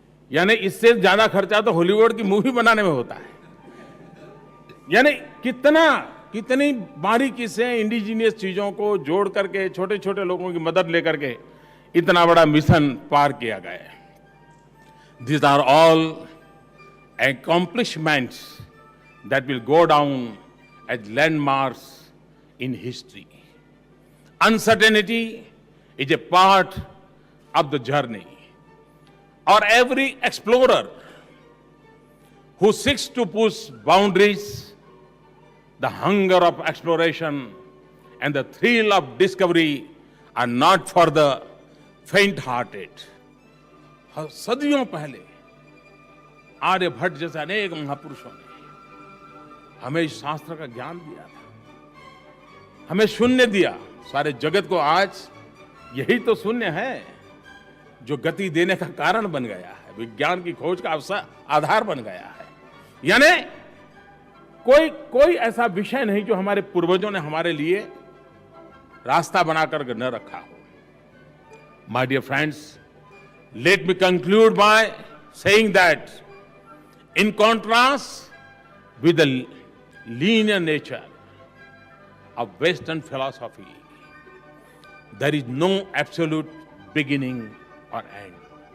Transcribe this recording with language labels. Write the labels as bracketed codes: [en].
[hi] यानी इससे ज्यादा खर्चा तो हॉलीवुड की मूवी बनाने में होता है। यानी कितनी बारीकी से इंडिजीनियस चीजों को जोड़ करके, छोटे छोटे लोगों की मदद लेकर के इतना बड़ा मिशन पार किया गया है। [en] These are all accomplishments that will go down as landmarks in history. Uncertainty is a part of the journey. Or every explorer who seeks to push boundaries, the hunger of exploration and the thrill of discovery are not for the faint-hearted. [hi] सदियों पहले आर्यभट्ट जैसे अनेक महापुरुषों ने हमें इस शास्त्र का ज्ञान दिया था, हमें शून्य दिया। सारे जगत को आज यही तो शून्य है जो गति देने का कारण बन गया है, विज्ञान की खोज का आधार बन गया है। यानी कोई ऐसा विषय नहीं जो हमारे पूर्वजों ने हमारे लिए रास्ता बनाकर न रखा हो। [en] My dear friends, let me conclude by saying that in contrast with the linear nature of Western philosophy, there is no absolute beginning or end.